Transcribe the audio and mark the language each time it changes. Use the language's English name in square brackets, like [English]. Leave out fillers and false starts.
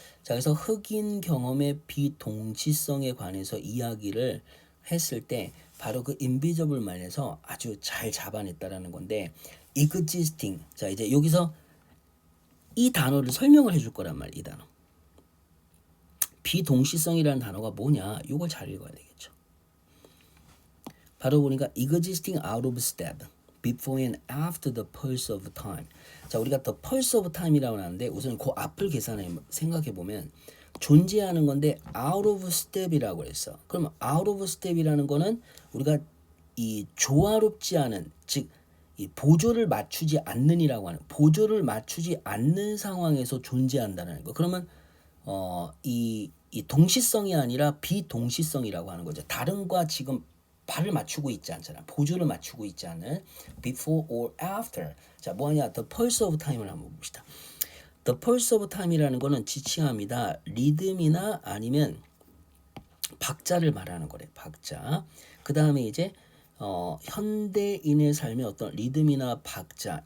[Korean] 자 그래서 흑인 경험의 비동시성에 관해서 이야기를 했을 때 바로 그 invisible man에서 아주 잘 잡아냈다라는 건데 existing 자 이제 여기서 이 단어를 설명을 해줄 거란 말이야. 이 단어 비동시성이라는 단어가 뭐냐 이걸 잘 읽어야 되겠죠. 바로 보니까 [English] existing out of step before and after the pulse of time. [Korean] 자 우리가 [English] the pulse of time [Korean] 이라고 하는데 우선 그 앞을 생각해 보면 존재하는 건데 [English] out of step [Korean] 이라고 했어. 그럼 [English] out of step [Korean] 이라는 거는 우리가 이 조화롭지 않은 즉 이 보조를 맞추지 않는이라고 하는 보조를 맞추지 않는 상황에서 존재한다는 거. 그러면 이 동시성이 아니라 비동시성이라고 하는 거죠. 다른과 지금 발을 맞추고 있지 않잖아. 보조를 맞추고 있지 않은 [English] before or after. [Korean] 자, 뭐냐? [English] The pulse of time [Korean] 을 한번 봅시다. The pulse of time이라는 거는 지칭합니다. 리듬이나 아니면 박자를 말하는 거래. 박자. 그 다음에 이제 현대인의 삶의 어떤 리듬이나 박자.